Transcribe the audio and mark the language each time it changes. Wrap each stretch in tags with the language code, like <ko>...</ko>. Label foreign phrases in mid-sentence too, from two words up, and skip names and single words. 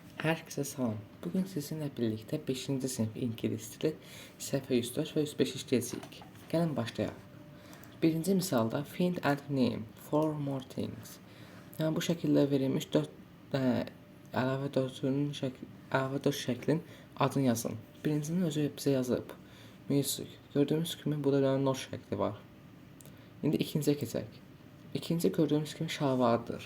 <az>Herkese salam. Bugün sizinlə birlikdə 5-ci sinif ingilis dili səhifə 104 və 105 işləyəcəyik. Gəlin başlayaq. Birinci misalda</az> <en>find and name four more things.</en> <az>Yəni bu şəkildə verilmiş 4 əlavə 4 şəklin adını yazın. Birincinin özü bizə yazıb. Music. Gördüyümüz kimi burada bir not şəkli var. İndi ikinciyə keçək. İkinci gördüyümüz kimi şalvardır.</az>